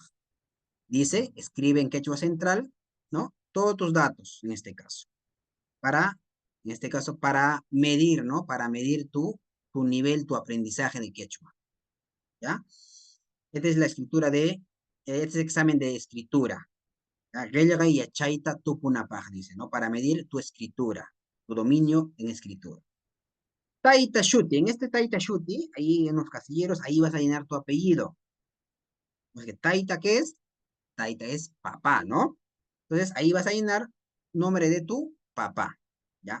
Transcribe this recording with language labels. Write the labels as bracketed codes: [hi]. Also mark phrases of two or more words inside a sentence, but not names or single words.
[es] Dice, escribe en quechua central, ¿no? Todos tus datos, en este caso. En este caso, para medir, ¿no? Para medir tu nivel, tu aprendizaje de quechua, ¿ya? Esta es la escritura este es el examen de escritura. [qu] Rellega y achaita tupunapaj, [es] dice, ¿no? Para medir tu escritura, tu dominio en escritura. [qu] Taita Shuti, [es] en este [qu] Taita Shuti, [es] ahí en los casilleros, ahí vas a llenar tu apellido. Porque Taita, ¿qué es? Taita es papá, ¿no? Entonces, ahí vas a llenar nombre de tu papá, ¿ya?